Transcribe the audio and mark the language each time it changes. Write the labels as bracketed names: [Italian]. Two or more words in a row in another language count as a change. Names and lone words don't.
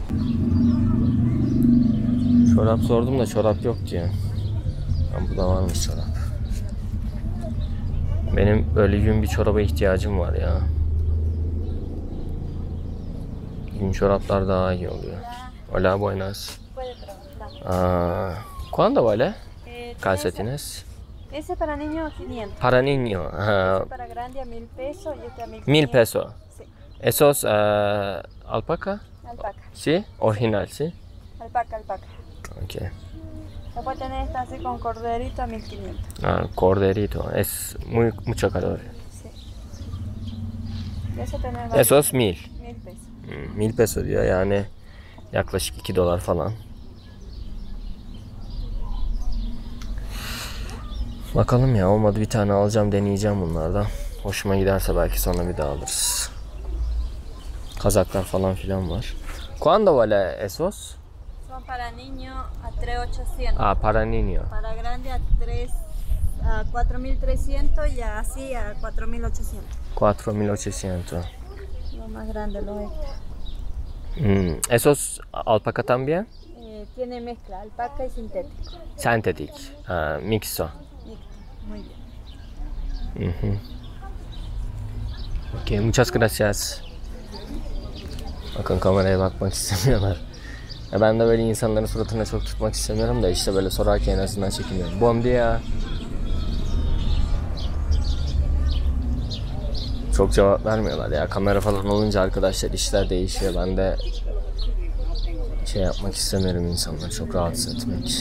[Turkish] Çorap sordum da çorap yok diyor. Yani burada varmış çorap. Benim böyle yün bir çoraba ihtiyacım var ya. Yün çoraplar daha iyi oluyor. [Spanish] Hola, buenas. ¿Cuándo vale? Calcetines. Ese para niño 500. Para niño. Para grande a 1000 pesos y este a 1500. 1000 peso. Sí, Esos alpaca? alpaca. Sí, original, sí. Alpaca, alpaca. Okay. Después tenés esta así con corderito a 1500. Corderito. Es mucho calor. Sí. Y eso tenés Esos 1000. 1000 pesos. [Turkish] 1000 peso diyor, yani yaklaşık 2 dolar falan. Bakalım ya, olmadı bir tane alacağım, deneyeceğim bunlardan. Hoşuma giderse belki sonra bir daha alırız. Kazaklar falan filan var. [Spanish] ¿Cuándo vale esos? Son para niño a 3800. Para niño. Para grande a 4300 y así a 4800. 4800. Lo más grande, lo extra. Esos alpaca también? Tiene mezcla, alpaca y sintético. Sentetik. Mixto. Mixto, muy bien. Okay, muchas gracias. [Turkish] Bakın, kameraya bakmak istemiyorlar. Ya ben de böyle insanların suratına çok tutmak istemiyorum da işte böyle sorarken en azından çekiniyorum. [Portuguese] Bom dia. [Turkish] Çok cevap vermiyorlar ya. Kamera falan olunca arkadaşlar işler değişiyor. Ben de şey yapmak istemiyorum, insanları çok rahatsız etmek.